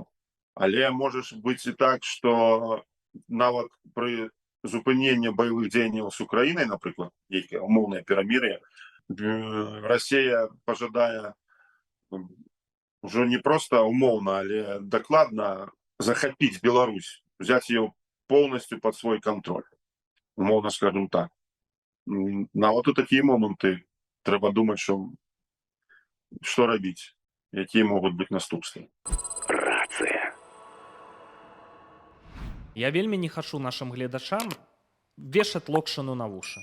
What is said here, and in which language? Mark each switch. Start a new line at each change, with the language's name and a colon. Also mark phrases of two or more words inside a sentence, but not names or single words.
Belarusian: Але можа быць і так, што нават пры зупыненні баявых дзеянняў з Украінай, напрыклад, нейкае умоўнае перамір'е, Расія пажадае ўжо не проста умоўна, але дакладна захапіць Беларусь,
Russian: взять ее полностью под свой контроль. Умовно скажем так.
Belarusian: Нават у такія моманты трэба думаць, што рабіць, якія могуць быць наступствы. Рацыя. Я вельмі не хачу нашым гледачам вешаць локшыну на вушы.